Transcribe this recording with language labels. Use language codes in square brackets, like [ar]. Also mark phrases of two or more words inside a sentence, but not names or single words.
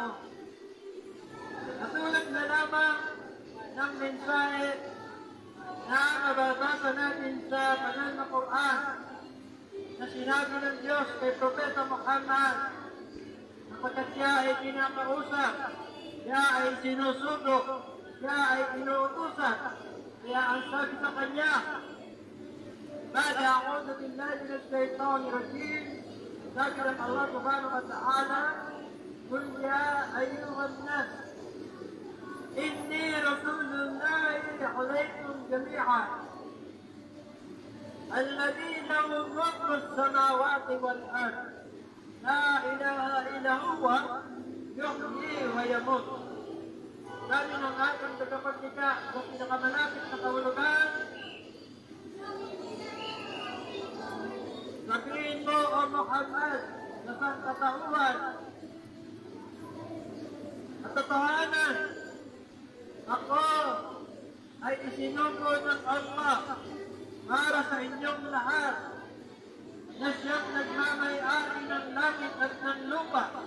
[tl] Katulad na lamang ng mensahe na mababasa natin sa banal na Quran na sinabi ng Diyos kay Propeta Muhammad kapagkat siya ay kinakausap, siya ay sinusubok, siya ay inuutusan. Kaya ang sabi sa kanya, [ar] Bada أعوذ بالله من الشيطان الرجيم, [tl] sabi ng Allah [ar] سبحانه وتعالى قل يا أيها الناس إني رسول الله إليكم جميعا الذي له ملك السماوات والأرض لا إله إلا هو يحيي ويميت. [tl] Sabi ng ating tagapagligtas sa pinakamalapit na kahulugan, sabihin mo, O Muhammad, na sangkatauhan at totohanan, ako ay isinugo ng Allah para sa inyong lahat na siyang nagmamay-ari ng langit at ng lupa.